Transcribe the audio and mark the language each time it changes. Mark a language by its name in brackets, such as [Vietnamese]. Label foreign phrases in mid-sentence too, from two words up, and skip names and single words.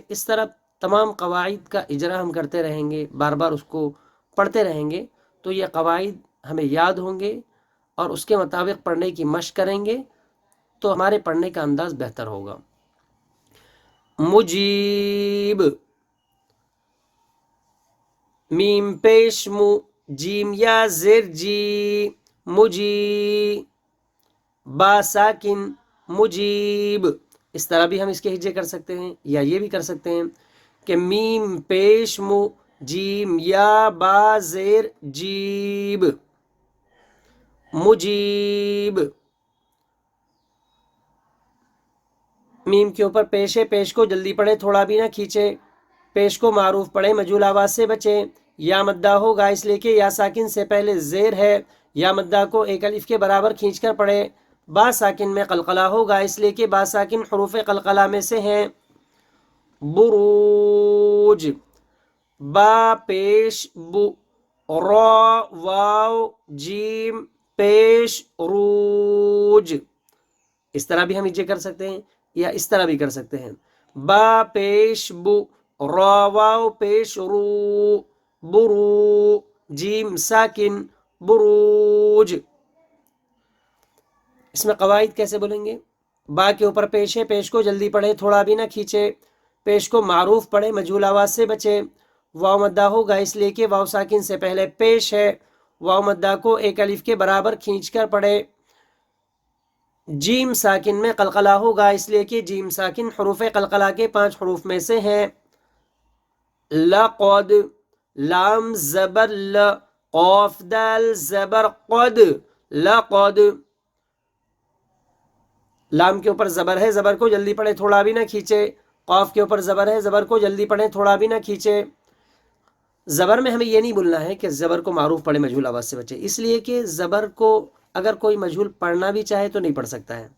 [Urdu] اس طرح تمام قواعد کا اجرا ہم کرتے رہیں گے، بار بار اس کو پڑھتے رہیں گے تو یہ قواعد ہمیں یاد ہوں گے اور اس کے مطابق پڑھنے کی مشق کریں گے تو ہمارے پڑھنے کا انداز بہتر ہوگا. مجیب، میم پیش مو، جیم یا زیر جی، مجی. با ساکن مجیب. اس طرح بھی ہم اس کے ہجے کر سکتے ہیں، یا یہ بھی کر سکتے ہیں کہ میم پیش مو، جیم یا با زیر جیب، مجیب. میم کے اوپر پیش ہے، پیش کو جلدی پڑھے تھوڑا بھی نہ کھینچے. پیش کو معروف پڑھے، مجہول آواز سے بچے. یا مدہ ہوگا اس لیے کہ یا ساکن سے پہلے زیر ہے، یا مدہ کو ایک الف کے برابر کھینچ کر پڑھے. با ساکن میں قلقلہ ہوگا اس لیے کہ با ساکن حروف قلقلہ میں سے ہیں. بروج، با پیش بو، را واو جیم پیش روج. اس طرح بھی ہم ایجے کر سکتے ہیں یا اس طرح بھی کر سکتے ہیں. با پیش بو، را واو پیش رو، برو. جیم ساکن بروج. اس میں قواعد کیسے بولیں گے؟ با کے اوپر پیش ہے، پیش کو جلدی پڑھے تھوڑا بھی نہ کھینچے. پیش کو معروف پڑھے، مجہول آواز سے بچے. واو مدہ ہوگا اس لیے کہ واو ساکن سے پہلے پیش ہے، واو مدہ کو ایک الف کے برابر کھینچ کر پڑھے. جیم ساکن میں قلقلہ ہوگا اس لیے کہ جیم ساکن حروف قلقلہ کے 5 حروف میں سے ہیں. لقد، لام زبر ل، قاف دال زبر قد، لقد. لام کے اوپر زبر ہے، زبر کو جلدی پڑھے تھوڑا بھی نہ کھینچے. قاف کے اوپر زبر ہے، زبر کو جلدی پڑھے تھوڑا بھی نہ کھینچے. زبر میں ہمیں یہ نہیں بولنا ہے کہ زبر کو معروف پڑھے مجہول آواز سے بچے، اس لیے کہ زبر کو اگر کوئی مجہول پڑھنا بھی چاہے تو نہیں پڑھ سکتا ہے.